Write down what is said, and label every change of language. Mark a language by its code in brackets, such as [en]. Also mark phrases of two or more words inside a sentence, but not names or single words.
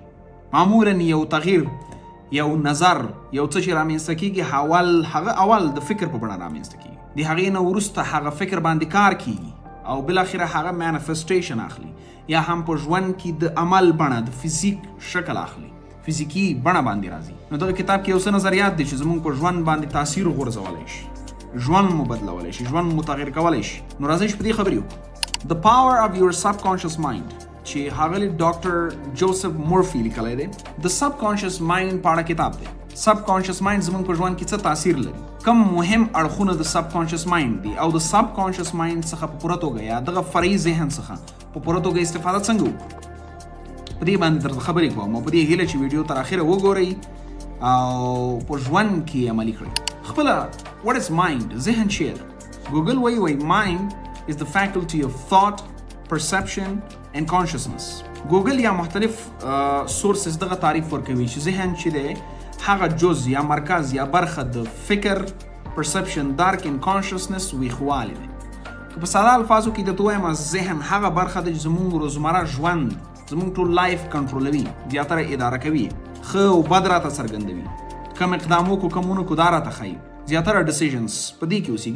[ps] معمولا یو تغییر، یو نظر، یو څه چې رامنځته کېږي هغه اول د فکر په بڼه رامنځته کېږي، د هغې نه وروسته هغه فکر باندې کار کېږي او بالاخره هغه مانیفسټیشن اخلي، یا هم په ژوند کې د عمل بڼه د فزیک شکل اخلي، فزیکي بڼه باندې راځي. نو دغه کتاب کې یو څه نظریات دي چې زموږ په ژوند باندې تاثیر غورځولی شي، ژوند مو بدلولی شي، ژوند مو تغییر کولی شي. نو راځئ چې په دې خبرې وکړو. The power of your subconscious mind چې ښاغلي ډاکټر جوزف مورفي لیکلی دی. د [en] subconscious mind [ps] په اړه کتاب دی. [en] subconscious mind [ps] زموږ په ژوند کې څه تاثیر لري، کم مهم اړخونه د [en] subconscious mind [ps] دي، او د [en] subconscious mind [ps] څخه په پوره توګه یا دغه فرعي ذهن څخه په پوره توګه استفاده څنګه وکړو، په دې باندې درته خبرې کوم او په دې هیله چې ویډیو تر اخره وګورئ او په ژوند کې عملي کړئ. [en] خپله what is mind، [ps] ذهن چیه ده؟ ګوګل وایي [en] mind is the faculty of thought, perception and consciousness. [ps] ګوګل یا مختلف سورسز دغه تعریف ورکوي چې ذهن چې دی هغه جز یا مرکز یا برخه د فکر، پرسپشن، درک [en] and consciousness [ps] ویښوالی دی. که په ساده الفاظو کې درته ووایم ذهن هغه برخه ده چې زموږ روزمره ژوند، زموږ ټول لایف کنټرولوي، زیاتره اداره کوي، ښه او بد راته څرګندوي، کم اقدام وکړو کم ونه کړو دا راته ښایي، زیاتره ډیسیژنز په دې کې اوسېږي.